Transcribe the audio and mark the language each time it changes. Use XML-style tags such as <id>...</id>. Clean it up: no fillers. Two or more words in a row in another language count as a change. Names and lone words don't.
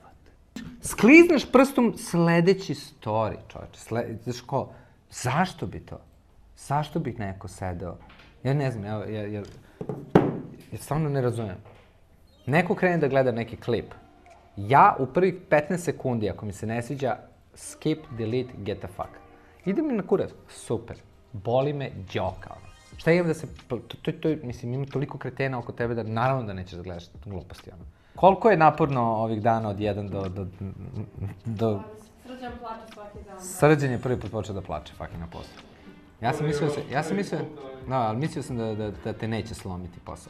<sr>Sklizneš prstom sledeći story, čoveče. Znaš ko, zašto bi to? Zašto bi neko sedeo? Ja ne znam, ja stvarno ne razumem. Neko krene da gleda neki klip. Ja u prvih 15 sekundi, ako mi se ne sviđa,</sr> <en>skip, delete, get the fuck.</en> <sr>Ide mi na kurac. Super. Boli me djoka. Šta imam da se... Mislim, ima toliko kretena oko tebe da naravno da nećeš da gledaš gluposti, ono. Koliko je naporno ovih dana od 1 do... Srđan plače svaki dan. Srđan je prvi put počeo da plače, fucking na poslu. Mislio sam da te neće slomiti posao.</sr>